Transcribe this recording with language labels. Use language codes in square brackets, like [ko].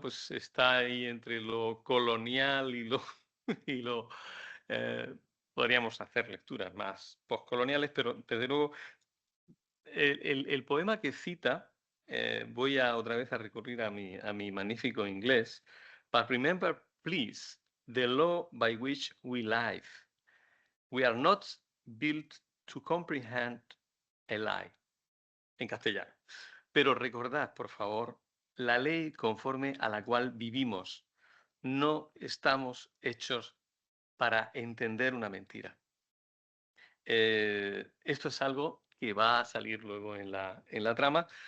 [es] Pues está ahí entre lo colonial y lo eh, podríamos hacer lecturas más postcoloniales, pero desde luego el poema que cita, voy otra vez a recurrir a mi magnífico inglés, [en] but remember, please, the law by which we live. We are not built to comprehend a lie. [es] En castellano. Pero recordad, por favor, la ley conforme a la cual vivimos. No estamos hechos para entender una mentira. Esto es algo que va a salir luego en la trama.